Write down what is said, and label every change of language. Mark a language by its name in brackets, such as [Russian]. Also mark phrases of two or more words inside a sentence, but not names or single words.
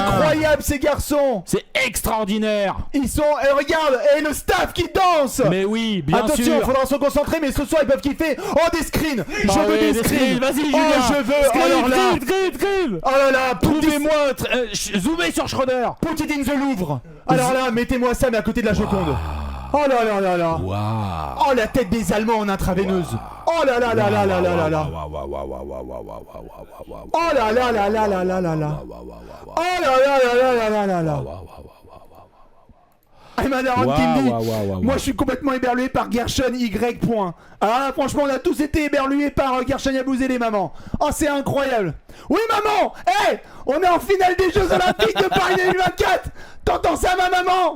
[French] incroyables ces garçons. C'est extraordinaire. Ils sont... Et regarde. Et le staff qui danse. Mais oui, bien Attention, sûr. faudra se concentrer, mais ce soir ils peuvent kiffer. Oh, des screens. Bah Je veux ouais, des screens. Vas-y, Oh, Julien. je veux. Alors là. Screen. Oh là là. Trouvez-moi. Zoomez sur Schröder. [English] Put it in the Louvre. [French] Alors là, mettez-moi ça, mais à côté de la Joconde. Oh là là là là. Waouh. Oh, la tête des Allemands en intraveineuse. Oh là là là là là là là là. Oh là là là là là là là là. Oh là là là là là là là là. Et ma daronne qui me dit, moi je suis complètement éberlué par Gershon Y. Alors là, franchement, on a tous été éberlués par Gershon Yabusele, maman. Oh, c'est incroyable. Oui, maman. Hey, on est en finale des Jeux Olympiques de Paris 2024. T'entends ça, ma maman?